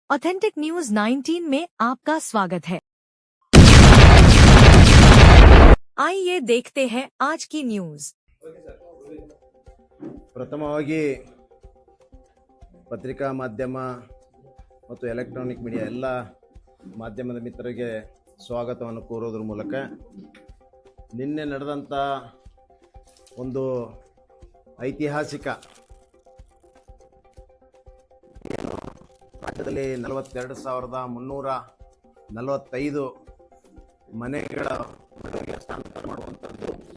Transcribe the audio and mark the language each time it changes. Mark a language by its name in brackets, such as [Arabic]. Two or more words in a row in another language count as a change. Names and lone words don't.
[Hindi] ऑथेंटिक न्यूज 19 में आपका स्वागत है। आइए देखते हैं आज की न्यूज। [Kannada] ಪ್ರಥಮವಾಗಿ ಪತ್ರಿಕಾ ಮಾಧ್ಯಮ ಮತ್ತು [English] electronic media [Kannada] ಎಲ್ಲ ಮಾಧ್ಯಮದ ಮಿತ್ರರಿಗೆ ಸ್ವಾಗತವನ್ನು ಕೋರೋದ್ರ ಮೂಲಕ ನಿನ್ನೆ ನಡೆದಂಥ ಒಂದು ಐತಿಹಾಸಿಕ ರಾಜ್ಯದಲ್ಲಿ 42,345 ಮನೆಗಳ ಹಸ್ತಾಂತರ ಮಾಡುವಂಥದ್ದು